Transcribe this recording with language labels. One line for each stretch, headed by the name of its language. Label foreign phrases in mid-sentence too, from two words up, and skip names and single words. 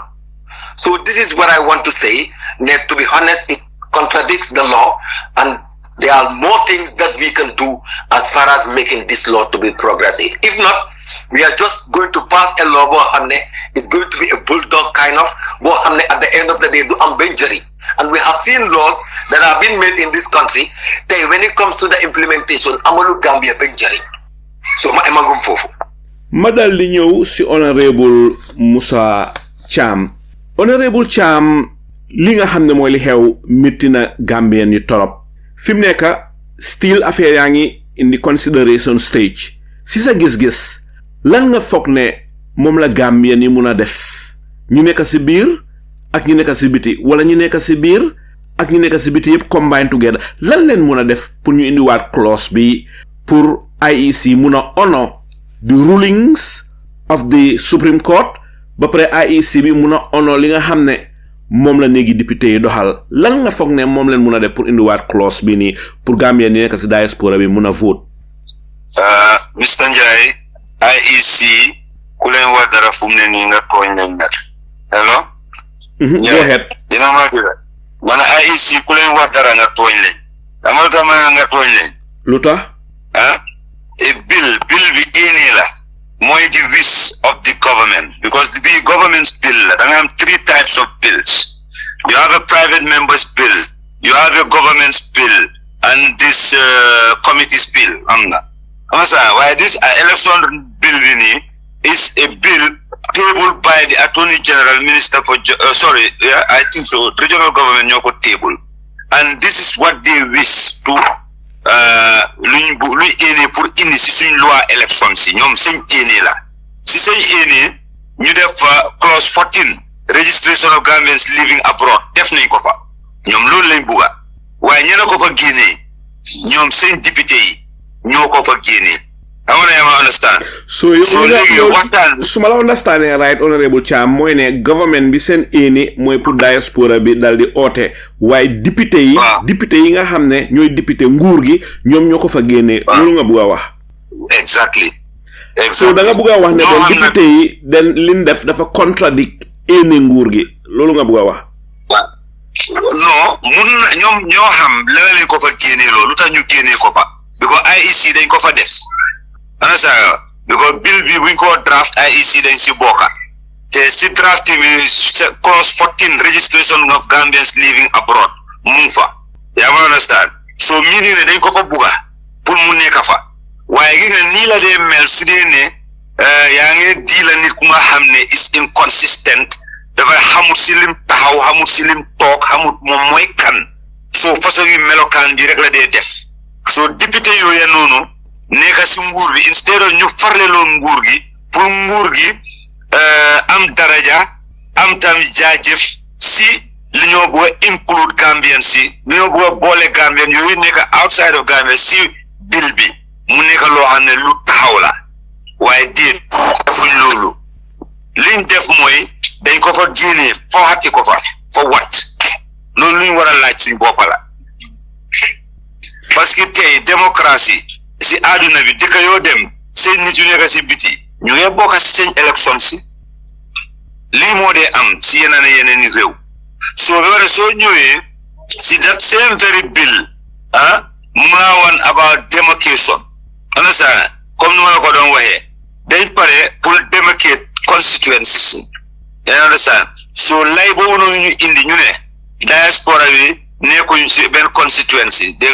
English: So this is what I want to say. To be honest, it contradicts the law, and there are more things that we can do as far as making this law to be progressive. If not, we are just going to pass a law it's going to be a bulldog kind of at the end of the day do injury. And we have seen laws that have been made in this country that when it comes to the implementation amalu Gambia injury.
Wolof: So ma emagum fofu madal li ñew ci honorable Musa Cham. Honorable Cham, li nga xamne moy li xew mitina Gambian yi torop fim nekk still affaire yaangi
English: in the consideration stage.
Wolof: Si sa gis-gis lan nga foog ne moom la Gambian yi mun a def ñu nekk si biir ak ñu nekk si biti wala ñu nekk si biir ak ñu nekk si biti yëpp
English: combine together
Wolof: lan leen mun a def pour ñu indiwaat clause bi pour IEC mun a
English: honor the rulings of the Supreme Court
Wolof: ba pare IEC bi mun a honor li nga xam ne moom la néegi député yi doxal lan nga foog ne moom leen mun a def pour indiwaat clause bi nii pour Gambien yi nekk si diaspora bi mun a vote. Mr. Njai, IEC ku leen wax dara fu mu ne nii nga tooñ nañ nag.
English: Hello? Go ahead.
Wolof: Dina ma dégg man IEC ku leen wax dara nga tooñ leen. Dama tax ma nga tooñ leen. Lu tax? Bill bi ini la mooy
English: the wish of the government because the government's bill
Wolof: la da nga am 3
English: types of bills. You have a private member's bill, you have a government's bill, and this committee's bill. Why this election bill is a bill tabled by the Attorney General, Minister for I think so, regional government ñoo ko table, and this is what they wish to
Wolof: luy éné pour indi si suñ loi élection si ñoom seen éné la si seen éné ñu def clause 14
English: registration of Gambians living abroad
Wolof: def nañ ko fa ñoom loolu lañ bugga waaye ñena ko fa génnee ñoom seen député yi ñoo ko fa génnee
English: I understand.
Wolof: So suma la
English: understand right,
Wolof: Honorable Cham, mooy ne government bi seen éene mooy pour diaspora bi dal di oote waaye député yi nga xam ne ñooy député nguur gi ñoom ñoo ko fa génnee loolu nga bugg a wax.
English: Exactly.
Wolof: So da nga bugg a wax ne den député yi den liñ def dafa contradict éene nguur gi loolu nga bugg a wax. Non mun na ñoom ñoo xam la lañ ko fa génnee loolu lu tax ñu génnee ko fa because IEC dañ ko fa def. Because bill bi buñ ko draft IEC dañ si bokka te si drafting bi clause 14
English: registration of Gambians living abroad
Wolof: mu fa yaa ma understand so meaning ne dañ ko fa bugga pour mu nekk fa waaye gi nga nii la dee mel su dee ne yaa ngi di la nit ku nga xam ne
English: is inconsistent
Wolof: dafa xamut si lim taxaw xamut si lim toog xamut moom mooy kan so façon yu melokaan bi rek la dee def so député yooya noonu nekk si nguur bi instead of ñu farleloon nguur gi pour nguur gi am daraja am tam jaajëf si li ñoo bëgg a include Gambian si li ñoo bëgg a boole Gambian yooyu nekk
English: outside of Gambia
Wolof: si bill bi mu nekk loo xam ne lu taxaw la waaye déet defuñ loolu liñ def mooy dañ ko fa génnee fawati ko fa
English: for what
Wolof: loolu luñ war a laaj suñ bopp la
French: parce que
Wolof: tey démocratie si àdduna bi dëkk yoo dem seen nit yu nekk si biti ñu ngi bokk si seen élection si lii moo dee am si yeneen i réew soo ba pare soo ñëwee si
English: that same very bill
Wolof: mu ngaa wan
English: about demarcation understand
Wolof: comme ni ma la ko doon waxee dañ pare pour
English: demarcate constituencies understand
Wolof: so lay boobu noonu ñu indi ñu ne diaspora bi nekkuñ si benn constituency dégg